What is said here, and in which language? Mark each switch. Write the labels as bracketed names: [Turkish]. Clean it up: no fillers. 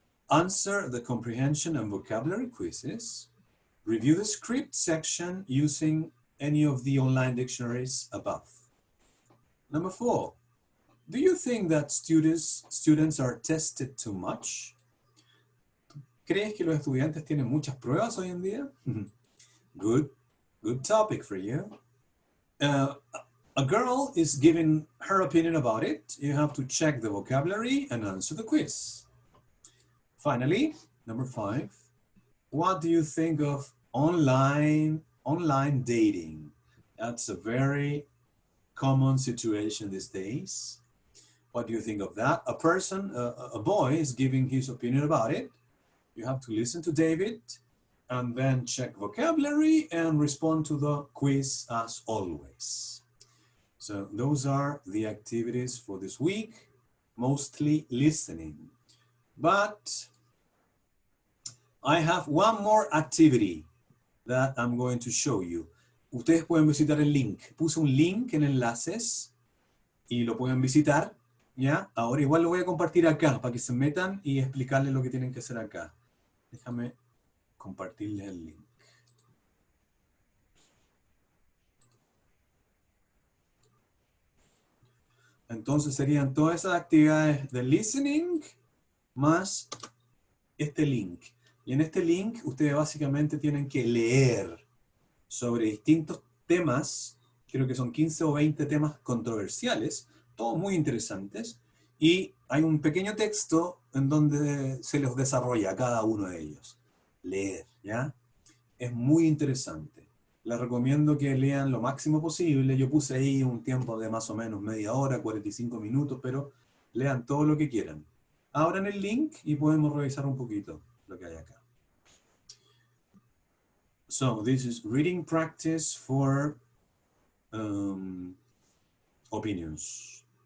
[English] Answer the comprehension and vocabulary quizzes. Review the script section using any of the online dictionaries above. Number 4, do you think that students are tested too much? [Spanish] ¿Crees que los estudiantes tienen muchas pruebas hoy en día? [English] Good topic for you. A girl is giving her opinion about it. You have to check the vocabulary and answer the quiz. Finally, number 5, what do you think of online dating? That's a very common situation these days. What do you think of that? A boy is giving his opinion about it. You have to listen to David and then check vocabulary and respond to the quiz as always. So those are the activities for this week, mostly listening. But I have one more activity that I'm going to show you. [Spanish] Ustedes pueden visitar el link. Puse un link en enlaces y lo pueden visitar. ¿Ya? Ahora igual lo voy a compartir acá para que se metan y explicarles lo que tienen que hacer acá. Déjame compartirles el link. Entonces serían todas esas actividades de listening más este link. Y en este link ustedes básicamente tienen que leer sobre distintos temas, creo que son 15 o 20 temas controversiales, todos muy interesantes, y hay un pequeño texto en donde se los desarrolla cada uno de ellos. Leer, ¿ya? Es muy interesante. Les recomiendo que lean lo máximo posible. Yo puse ahí un tiempo de más o menos media hora, 45 minutos, pero lean todo lo que quieran. Abran el link y podemos revisar un poquito lo que hay acá. [English] So, this is reading practice for opinions.